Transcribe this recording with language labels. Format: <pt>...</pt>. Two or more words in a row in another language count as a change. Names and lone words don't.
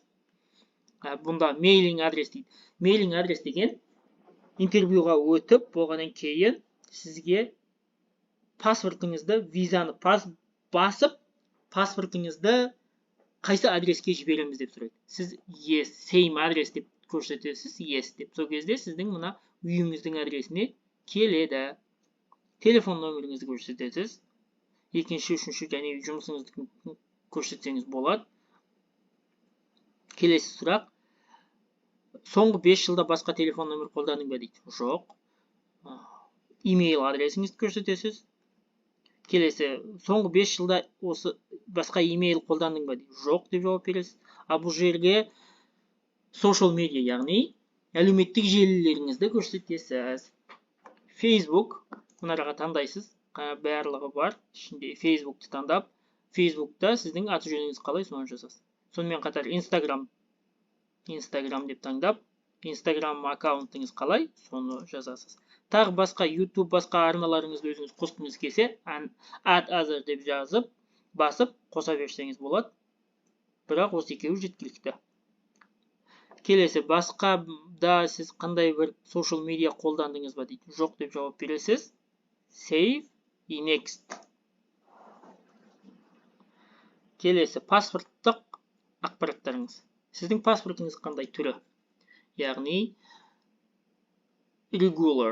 <kk>Бұнда mailing адрес дейді. Mailing адрес деген интервьюға өтіп болғаннан кейін сізге паспортыңызды, визаны басып, паспортыңызды қайсы адреске жібереміз деп сұрайды. Сіз</kk> <en>yes, same</en> <kk>адрес деп көрсетесіз, yes деп. Сол кезде сіздің мына үйіңіздің адресіне келеді. Телефон нөміріңізді көрсетесіз. Екінші, үшінші және жұмысыңызды көрсетсеңіз болады. Келесі сұрақ. Соңғы 5 жылда басқа телефон нөмір қолдандың ба дейді. Жоқ. Имейл адресіңізді көрсетесіз. Келесі, соңғы 5 жылда осы басқа имейл қолдандың ба дейді. Жоқ деп жауап бересіз. Бұл жерге</kk> <en>social media,</en> <kk>яғни әлеуметтік желілеріңізді көрсетесіз. Facebook, мұнараға таңдайсыз. Барлығы бар. Ішінде Facebook'ты таңдап, Facebook'та сіздің аты жөніңіз қалай, соны жазасыз. Сонымен қатар Instagram деп таңдап, Instagram аккаунтыңыз қалай, соны жазасыз. Тағы басқа YouTube, басқа арналарыңызды өзіңіз қосқыңыз келсе,</kk> <en>add other</en> <kk>деп жазып, басып, қоса берсеңіз болады. Бірақ осы екеуі жеткілікті. Келесі, басқа да сіз қандай бір</kk> <en>social media</en> <kk>қолдандыңыз ба дейді. Жоқ деп жауап бересіз. Save и next. Келесі, паспорттық ақпараттарыңыз. Сіздің паспортыңыз қандай түрі? Яғни regular.</kk>